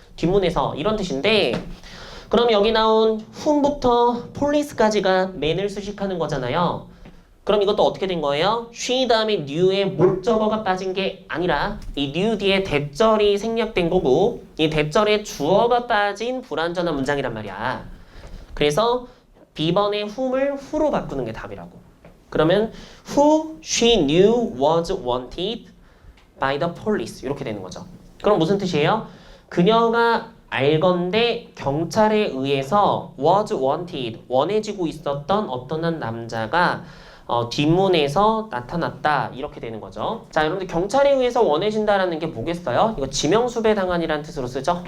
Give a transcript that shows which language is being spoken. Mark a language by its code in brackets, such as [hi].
[ko] 뒷문에서 이런 뜻인데 그럼 여기 나온 whom부터 police까지가 man을 수식하는 거잖아요. 그럼 이것도 어떻게 된 거예요? she 다음에 knew에 목적어가 빠진 게 아니라 이 knew 뒤에 대절이 생략된 거고 이 대절에 주어가 빠진 불완전한 문장이란 말이야. 그래서 B번의 whom을 who로 바꾸는 게 답이라고. [en] 그러면 who she knew was wanted by the police [ko] 이렇게 되는 거죠. 그럼 무슨 뜻이에요? 그녀가 알건대 경찰에 의해서 was wanted 원해지고 있었던 어떤 한 남자가 뒷문에서 나타났다 이렇게 되는 거죠. 자, 여러분들 경찰에 의해서 원해진다라는 게 뭐겠어요? 이거 지명수배 당한이라는 뜻으로 쓰죠.